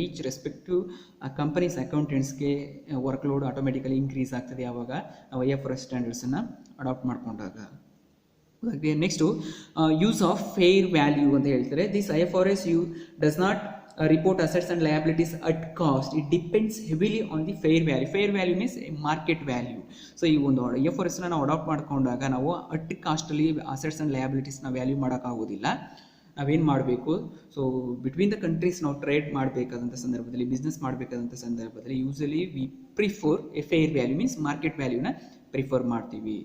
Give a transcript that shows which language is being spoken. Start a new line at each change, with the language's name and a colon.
Kannada: Each respective companies ಅಕೌಂಟೆಂಟ್ಸ್ಗೆ workload automatically increase ಆಗ್ತದೆ ಯಾವಾಗ ನಾವು IFRS ಸ್ಟ್ಯಾಂಡರ್ಡ್ಸನ್ನು ಅಡಾಪ್ಟ್ ಮಾಡ್ಕೊಂಡಾಗ. Next use of fair value ಅಂತ ಹೇಳ್ತಾರೆ.
English: This IFRS does not report assets and liabilities at cost. It depends heavily on the fair value. Fair value means market value.
Kannada: So ಈ ಒಂದು IFRS ನಾವು adapt ಮಾಡ್ಕೊಂಡಾಗ ನಾವು at ಕಾಸ್ಟಲ್ಲಿ assets and ಲಯಬಿಲಿಟೀಸ್ನ value ಮಾಡೋಕ್ಕಾಗೋದಿಲ್ಲ. ನಾವೇನು ಮಾಡಬೇಕು, ಸೊ
English: between the countries
Kannada: ನಾವು trade ಮಾಡಬೇಕಾದಂಥ ಸಂದರ್ಭದಲ್ಲಿ, ಬಿಸ್ನೆಸ್ ಮಾಡಬೇಕಾದಂಥ ಸಂದರ್ಭದಲ್ಲಿ
English: usually we prefer a fair value means market
Kannada: ವ್ಯಾಲ್ಯೂನ prefer ಮಾಡ್ತೀವಿ.